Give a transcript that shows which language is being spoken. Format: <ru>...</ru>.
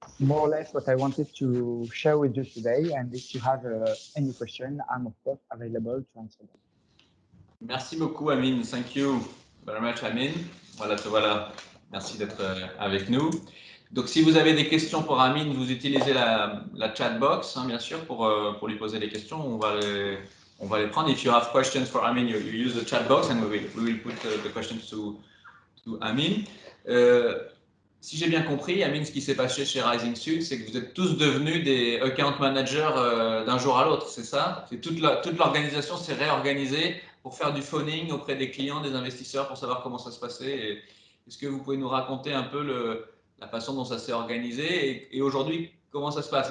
<en>more or less what I wanted to share with you today. And if you have any question, I'm of course available to answer them.</en> <fr>Merci beaucoup, Amine.</fr> <en>Thank you very much, Amine.</en> <fr>Voilà, te voilà. Merci d'être avec nous. Donc, si vous avez des questions pour Amine, vous utilisez la chat box, hein, bien sûr, pour lui poser des questions. On va les prendre.</fr> <en>If you have questions for Amine, you use the chat box and we will put the questions to Amine.</en> <fr>Si j'ai bien compris, Amine, ce qui s'est passé chez Rising Sud, c'est que vous êtes tous devenus des account managers d'un jour à l'autre, c'est ça? Toute l'organisation s'est réorganisée pour faire du phoning auprès des clients, des investisseurs, pour savoir comment ça se passait. Est-ce que vous pouvez nous raconter un peu la façon dont ça s'est organisé et aujourd'hui, comment ça se passe?</fr>